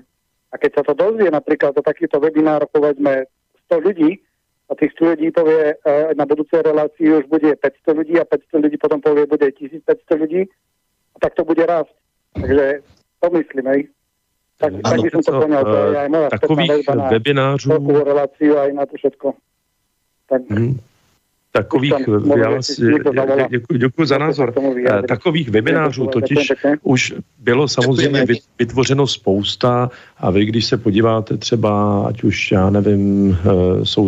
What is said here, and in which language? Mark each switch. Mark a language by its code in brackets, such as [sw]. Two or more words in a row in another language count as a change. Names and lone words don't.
[sk] A keď sa to dozvie napríklad do takýchto webinárov, povedzme 100 ľudí, a tých 100 ľudí povie na budúcej relácii už bude 500 ľudí a 500 ľudí potom povie bude 1500 ľudí a tak to bude rásť. Takže to myslím, hej. Tak by som to poňal, to je aj moja [cs] takových webinářů [sk] reláciu aj na to všetko. Tak... [cs] Takových, děkuji za názor. Takových webinářů totiž už bylo samozřejmě vytvořeno spousta a vy, když se podíváte třeba, ať už, já nevím, jsou